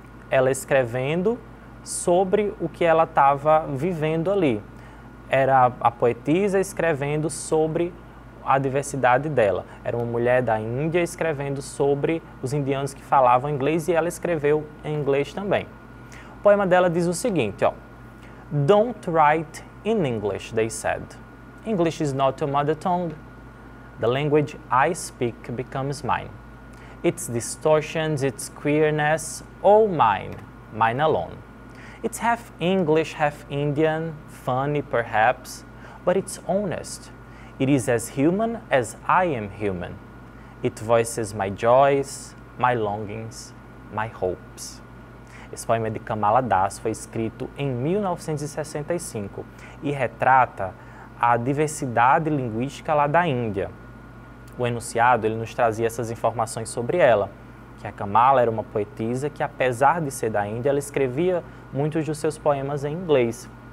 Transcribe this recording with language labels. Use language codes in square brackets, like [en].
[pt] Ela escrevendo sobre o que ela estava vivendo ali. Era a poetisa escrevendo sobre a diversidade dela. Era uma mulher da Índia escrevendo sobre os indianos que falavam inglês e ela escreveu em inglês também. O poema dela diz o seguinte, ó. [en] Don't write in English, they said. English is not your mother tongue. The language I speak becomes mine. Its distortions, its queerness, all mine, mine alone. It's half English, half Indian, funny perhaps, but it's honest. It is as human as I am human. It voices my joys, my longings, my hopes. [pt] Esse poema é de Kamala Das, foi escrito em 1965 e retrata a diversidade linguística lá da Índia. O enunciado ele nos trazia essas informações sobre ela, que a Kamala era uma poetisa que, apesar de ser da Índia, ela escrevia muitos dos seus poemas em inglês.